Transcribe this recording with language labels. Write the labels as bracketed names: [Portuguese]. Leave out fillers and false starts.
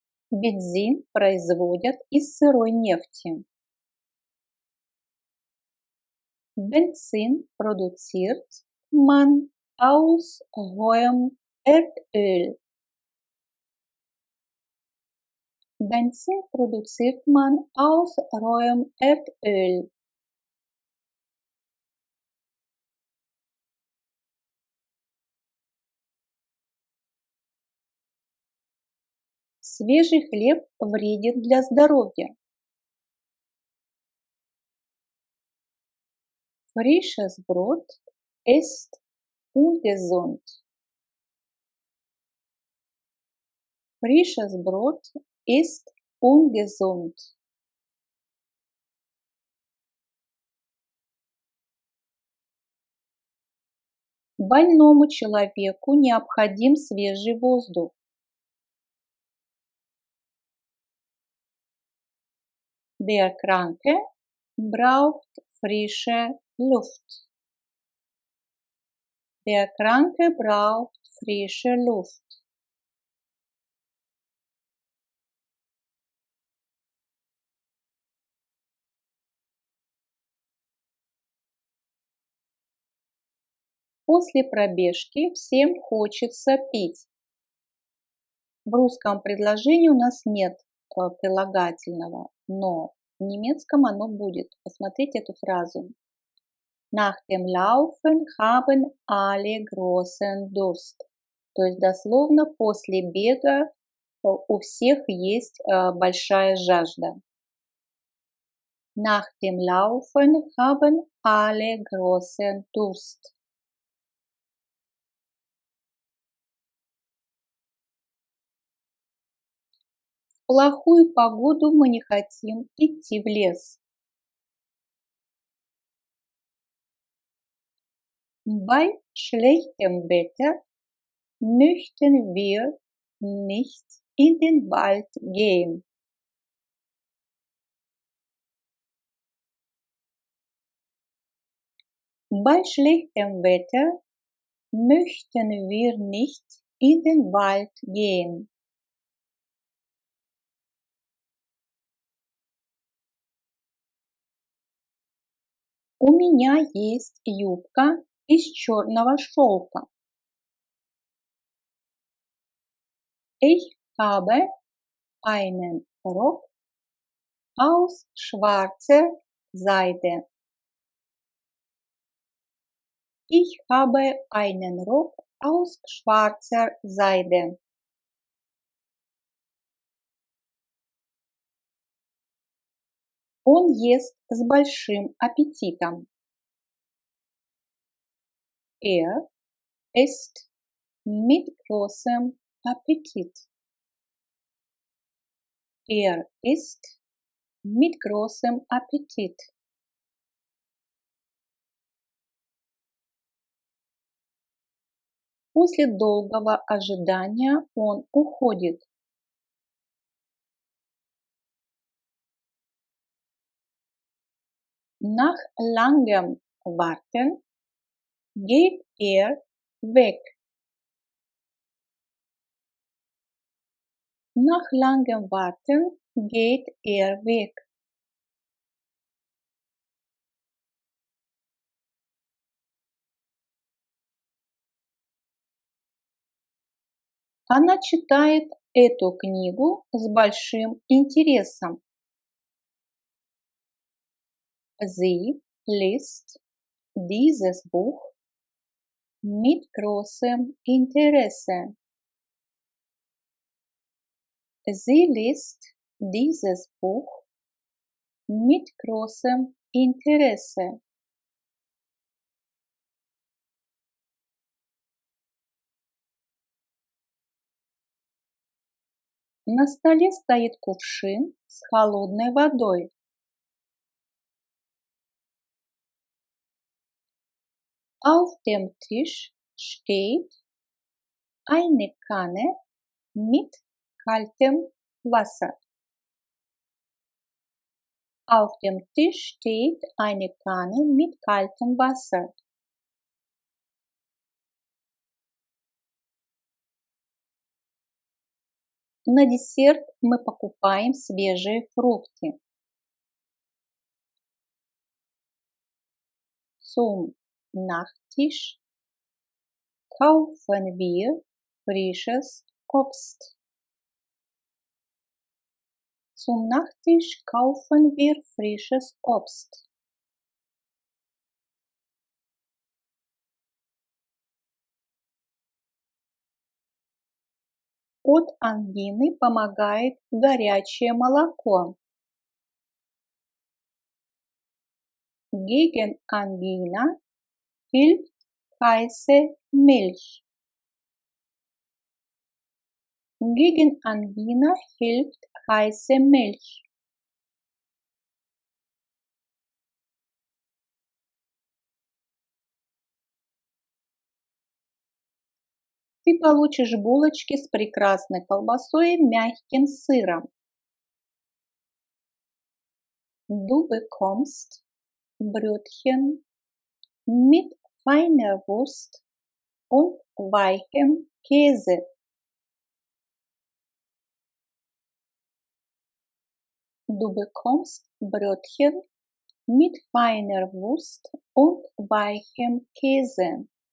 [Russian] Бензин производят из сырой нефти. [German] Benzin produziert man aus rohem Erdöl. Benzin produziert man aus rohem Erdöl. [Russian] Свежий хлеб вреден для здоровья. [German] Frisches Brot ist ungesund. Frisches Brot ist ungesund. [Russian] Больному человеку необходим свежий воздух. [German] Der Kranke braucht frische Luft. Der Kranke braucht frische Luft. [Russian] После пробежки всем хочется пить. В русском предложении у нас нет прилагательного, но в немецком оно будет. Посмотрите эту фразу. [German] Nach dem Laufen haben alle großen Durst. [Russian] То есть дословно после бега у всех есть большая жажда. [German] Nach dem Laufen haben alle großen Durst. [Russian] В плохую погоду мы не хотим идти в лес. [German] Bei schlechtem Wetter möchten wir nicht in den Wald gehen. Bei schlechtem Wetter möchten wir nicht in den Wald gehen. [Russian] У меня есть юбка из черного шелка. [German] Ich habe einen Rock aus schwarzer Seide. Ich habe einen Rock aus schwarzer Seide. [Russian] Он ест с большим аппетитом. [German] Er isst mit großem Appetit. Er isst mit großem Appetit. [Russian] После долгого ожидания он уходит. [German] Nach langem Warten geht er weg. Nach langem Warten geht er weg. [Russian] Она читает эту книгу с большим интересом. [German] Sie liest dieses Buch mit großem Interesse. Sie liest dieses Buch mit großem Interesse. [Russian] На столе стоит кувшин с холодной водой. [German] Auf dem Tisch steht eine Kanne mit kaltem Wasser. Auf dem Tisch steht eine Kanne mit kaltem Wasser. [Russian] На десерт мы покупаем свежие фрукты. [German] Zum Nachtisch kaufen wir frisches Obst. Zum Nachtisch kaufen wir frisches Obst. [Russian] От ангины помогает горячее молоко. [German] Gegen Angina hilft heiße Milch. Gegen Angina hilft heiße Milch. [Russian] Ты получишь булочки с прекрасной колбасой и мягким сыром. [German] Du bekommst Brötchen mit feiner Wurst und weichem Käse. Du bekommst Brötchen mit feiner Wurst und weichem Käse.